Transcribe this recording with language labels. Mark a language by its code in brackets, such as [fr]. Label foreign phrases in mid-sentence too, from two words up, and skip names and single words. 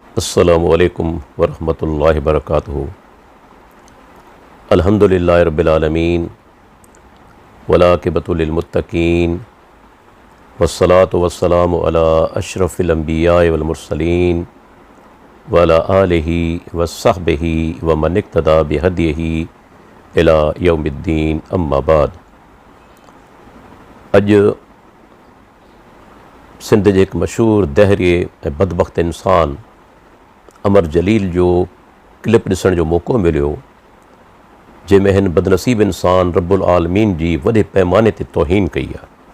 [ar] السلام عليكم ورحمة الله وبركاته الحمد لله رب العالمين والعاقبة للمتقين والصلاة والسلام على أشرف الأنبياء والمرسلين وعلى آله وصحبه ومن اقتدى بهديه إلى يوم الدين أما بعد. [sd] अॼु सिंध जे हिकु मशहूरु दहरिए ऐं बदबख़्त इंसान अमर जलील जो क्लिप ॾिसण जो मौक़ो मिलियो, जंहिंमें हिन बदनसीब इंसान [ar] رب العالمين [sd] जी वॾे पैमाने ते तौहीन कई आहे।